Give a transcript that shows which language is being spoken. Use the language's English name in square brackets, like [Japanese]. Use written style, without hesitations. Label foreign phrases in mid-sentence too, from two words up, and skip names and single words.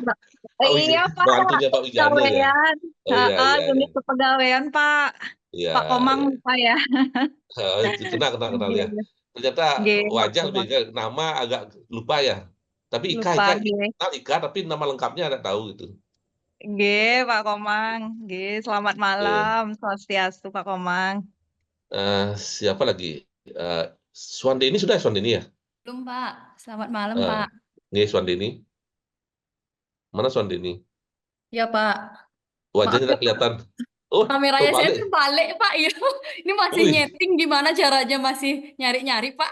[Indonesian] Iya, Pak. Bantunya Pak Wijano ya. Oh iya. Unit kepegawaian, Pak. Ya, Pak Komang lupa ya. Kenal ya. Ternyata wajah lebih nama agak lupa ya. Tapi Ika tapi nama lengkapnya ada tahu gitu. Pak Komang. Selamat malam. Swastiastu Pak Komang. Siapa lagi? Swandeni sudah Swandeni ya? Belum Pak. Selamat malam Pak. Nih Swandeni. Mana Swandeni? Ya Pak. Wajahnya tidak kelihatan. Oh, kameranya saya terbalik Pak. Ya. Ini masih nyeting, gimana caranya masih nyari-nyari Pak?